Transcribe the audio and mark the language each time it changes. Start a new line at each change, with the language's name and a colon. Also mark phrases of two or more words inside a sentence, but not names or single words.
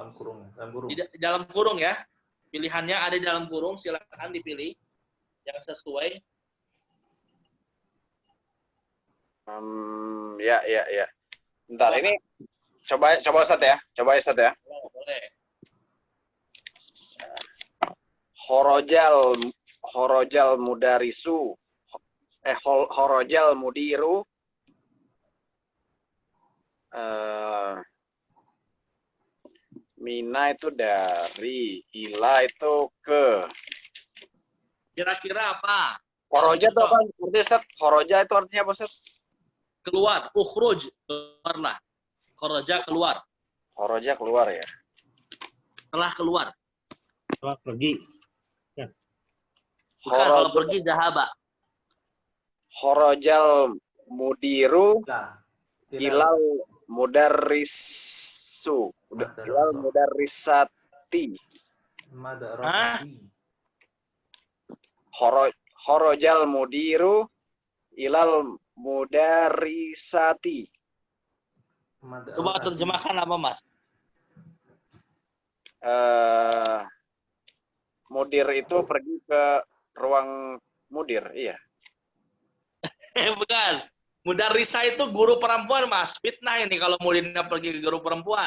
Indonesian: Dalam kurung. Dalam kurung. Di dalam kurung ya. Pilihannya ada di dalam kurung, silakan dipilih yang sesuai. Ya. Bentar, ini coba Ustaz ya. Coba Ustaz ya. Boleh.
Arabic: خرج المدرس. خرج المدير.
Indonesian: Mina itu dari, ila itu ke. Kira-kira apa? Horoja itu apa? Artinya Ustaz? Horoja itu artinya apa Ustaz? Keluar, ukhruj, keluarlah. Kharaja keluar. Horoja keluar ya. Telah keluar. Setelah pergi. Bukan kalau pergi zahaba.
Arabic: خرج المدير Lah. إلى المدرس. إلى المدرسة.
Indonesian: Madrasati.
Arabic: خرج المدير إلى المدرسة.
Indonesian: Coba terjemahkan apa, Mas? Mudir itu pergi ke ruang mudir, iya. Bukan. Mudarrisah itu guru perempuan, Mas. Fitnah ini kalau muridnya pergi ke guru perempuan.